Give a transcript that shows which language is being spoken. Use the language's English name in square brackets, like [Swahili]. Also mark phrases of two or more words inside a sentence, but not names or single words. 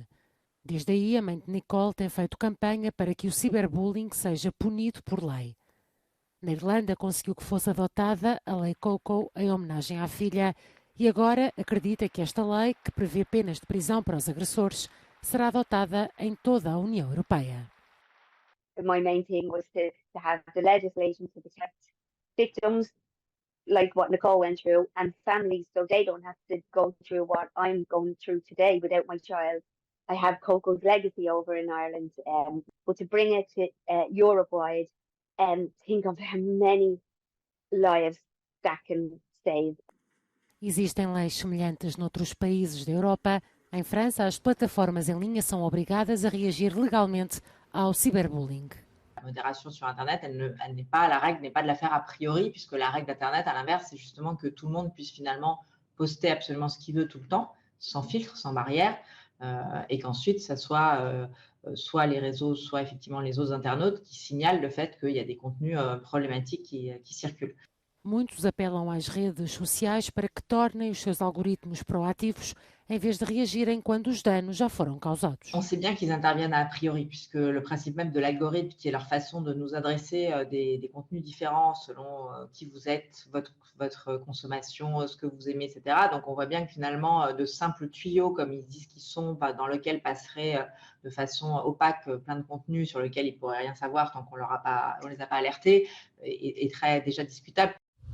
[Portuguese] Desde aí, a mãe de Nicole tem feito campanha para que o ciberbullying seja punido por lei. Na Irlanda conseguiu que fosse adotada a Lei Coco em homenagem à filha e agora acredita que esta lei, que prevê penas de prisão para os agressores, será adotada em toda a União Europeia. [English] My main thing was to have the legislation to protect victims like what Nicole went through and families so they don't have to go through what I'm going through today without my child. I have Coco's legacy over in Ireland, but to bring it to Europe-wide and think of how many lives that can save. [Portuguese] Existem leis semelhantes noutros países da Europa. Em França, as plataformas em linha são obrigadas a reagir legalmente ao cyberbullying. [French] La modération sur Internet, la règle n'est pas de la faire a priori, puisque la règle d'Internet, à l'inverse, c'est justement que tout le monde puisse finalement poster absolument ce qu'il veut tout le temps, sans filtre, sans barrière, et qu'ensuite, ça soit les réseaux, soit effectivement les autres internautes qui signalent le fait qu'il y a des contenus problématiques qui circulent. [Portuguese] Muitos apelam às redes sociais para que tornem os seus algoritmos proativos em vez de reagirem quando os danos já foram causados. [French] On sait bien qu'ils interviennent a priori, puisque le principe même de l'algorithme, qui est leur façon de nous adresser des contenus différents selon qui vous êtes, votre consommation, ce que vous aimez, etc. Donc on voit bien que finalement, de simples tuyaux, comme ils disent qu'ils sont, dans lesquels passeraient de façon opaque plein de contenus sur lesquels ils ne pourraient rien savoir tant qu'on les a pas alertés, est très déjà discutable.